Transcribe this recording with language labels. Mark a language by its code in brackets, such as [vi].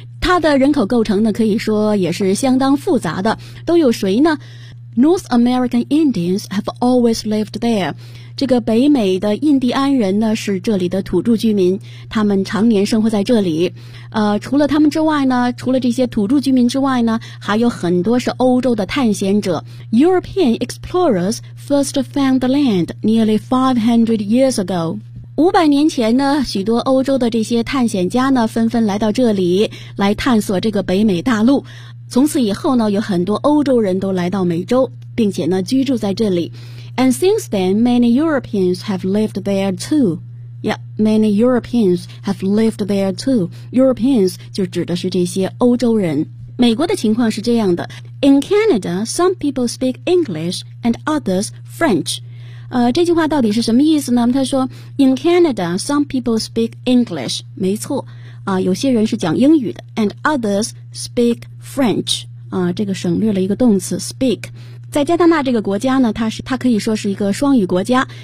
[zh] 它的人口构成呢可以说也是相当复杂的。都有谁呢 [en] ?North American Indians have always lived there. [zh] 这个北美的印第安人呢是这里的土著居民。他们常年生活在这里。除了他们之外呢除了这些土著居民之外呢还有很多是欧洲的探险者 [en] European explorers first found the land nearly 500 years ago [zh] 500年前呢许多欧洲的这些探险家呢纷纷来到这里来探索这个北美大陆从此以后呢有很多欧洲人都来到美洲并且呢居住在这里 [en] And since then many Europeans have lived there tooYeah, many Europeans have lived there too. [zh] Europeans 就指的是这些欧洲人。美国的情况是这样的。 [en] In Canada, some people speak English and others French. [zh] 这句话到底是什么意思呢？他说 [en] ,In Canada, some people speak English. [zh] 没错。有些人是讲英语的。 [en] And others speak French. [zh] 这个省略了一个动词 speak. 在加拿大这个国家呢它可以说是一个双语国家。